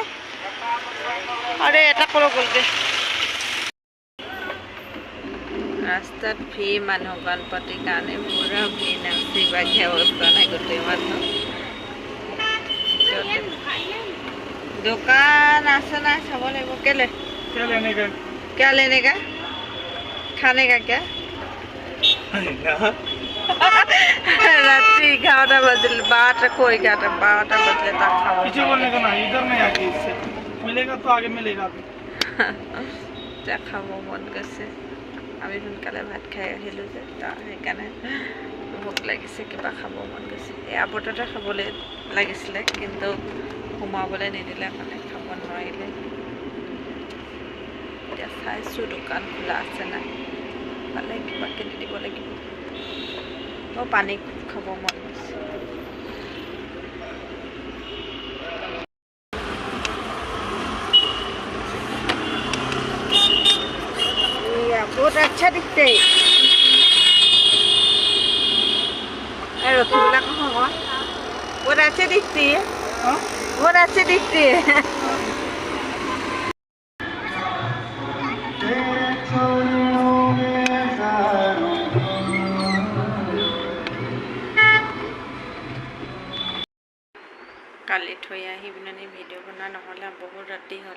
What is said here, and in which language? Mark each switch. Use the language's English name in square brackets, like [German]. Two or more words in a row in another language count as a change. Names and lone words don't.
[Assamese] আৰে এটা ক'লৈ গ'লগৈ। ৰাস্তাত ভিৰ মানুহ, গণপতিৰ কাৰণে পূৰা ভিৰ, নাচি বাগি অৱস্থা নাই গোটেই মানুহ। দোকান আছে নাই চাব লাগিব। [Hindi] কেলে क्या लेने का, खाने का क्या? रात्रि 11टा बजले, 12टा को 12टा बजले तक खाओ। पीछे बोलने का ना, इधर नहीं आके इससे मिलेगा तो आगे मिलेगा अभी। [Assamese] খাব মন গৈছে। আমি সোনকালে ভাত খাই আহিলোঁ যে, সেইকাৰণে ভোক লাগিছে, কিবা খাব মন গৈছে। এয়াৰপৰ্টতে খাবলৈ লাগিছিলে, কিন্তু সোমাবলৈ নিদিলে, মানে খাব নোৱাৰিলে। এতিয়া চাইছোঁ দোকান খোলা আছে নাই, পালে কিবা কিনি দিব লাগিব। পানী খাব মন গৈছে। [Hindi] बहुत अच्छा दिखते हैं। रसगुल्ला का होगा, बहुत अच्छे दिखती है। बहुत अच्छे दिखती है। [Assamese] কালি থৈ আহি পিনে ভিডিঅ' বনোৱা নহ'লে, বহুত ৰাতি হ'ল।